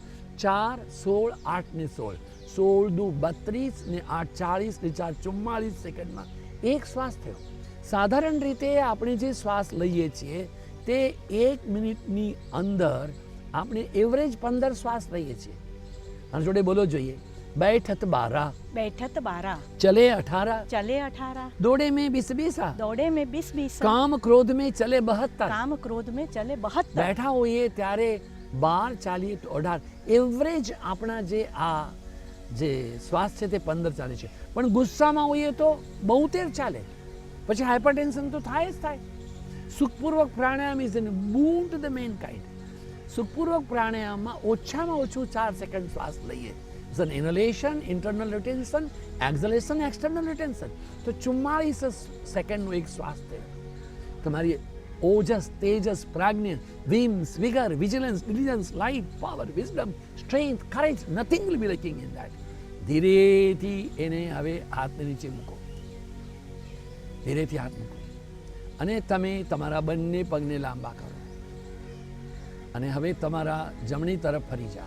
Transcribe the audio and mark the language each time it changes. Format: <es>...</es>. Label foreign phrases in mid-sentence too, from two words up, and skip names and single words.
<gu>4, 16, 8 ને 16, 16 × 2 32 ને 8 40 ને 4 44 સેકન્ડમાં એક શ્વાસ થયો. સાધારણ રીતે આપણે જે શ્વાસ લઈએ છીએ તે 1 મિનિટની અંદર આપણે એવરેજ 15 શ્વાસ લઈએ છીએ. અને જોડે બોલો જોઈએ.</gu> <hi>बैठत 12, बैठत 12, चले 18, चले 18, दौड़े में 20, दौड़े में 20, काम क्रोध में चले 72, काम क्रोध में चले 72, बैठा होइए</hi> <gu>ત્યારે 12 ચાલીએ તો 18. એવરેજ આપણા જે આ જે શ્વાસ છે તે 15 ચાલે છે. પણ ગુસ્સામાં હોઈએ તો 72 ચાલે. પછી હાઇપરટેન્શન તો થાય જ થાય. સુખપૂર્વક પ્રાણાયામ</gu> <en>is an boon to the mankind.</en> <gu>સુખપૂર્વક પ્રાણાયામમાં ઓછામાં ઓછું 4 સેકન્ડ શ્વાસ લઈએ.</gu> <en>It's an inhalation, internal retention, exhalation, external retention.</en> <gu>તો 44 સેકન્ડનો એક શ્વાસ થયો. તમારી ઓજસ, તેજસ, પ્રાજ્ઞ,</gu> <en>vims, vigor, vigilance, diligence, light, power, wisdom, strength, courage, nothing will be lacking in that.</en> <gu>ધીરેથી એને હવે હાથને નીચે મૂકો, ધીરેથી હાથ મૂકો અને તમે તમારા બંને પગને લાંબા કરો અને હવે તમારા જમણી તરફ ફરી જાઓ.</gu>